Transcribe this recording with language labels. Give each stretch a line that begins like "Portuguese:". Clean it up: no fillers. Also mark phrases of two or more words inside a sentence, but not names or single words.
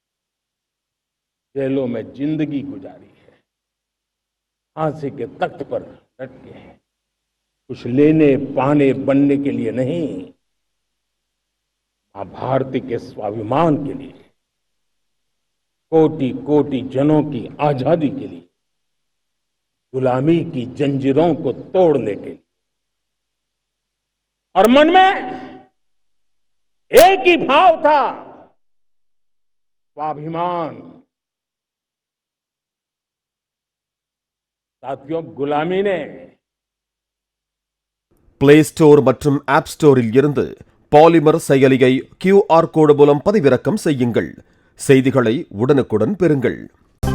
Hindi: जेलों में जिंदगी गुजारी है, फांसी के तख्त पर लटके हैं, कुछ लेने पाने बनने के लिए नहीं, मां भारती के स्वाभिमान के लिए, कोटि कोटि जनों की आजादी के लिए, गुलामी की जंजीरों को तोड़ने के लिए। और मन में एक ही भाव था, स्वाभिमान। साथियों, गुलामी ने
Tamil: பிளே ஸ்டோர் மற்றும் ஆப் ஸ்டோரில் இருந்து பாலிமர் செயலியை QR கோடு மூலம் பதிவிறக்கம் செய்யுங்கள். செய்திகளை உடனுக்குடன் பெறுங்கள்.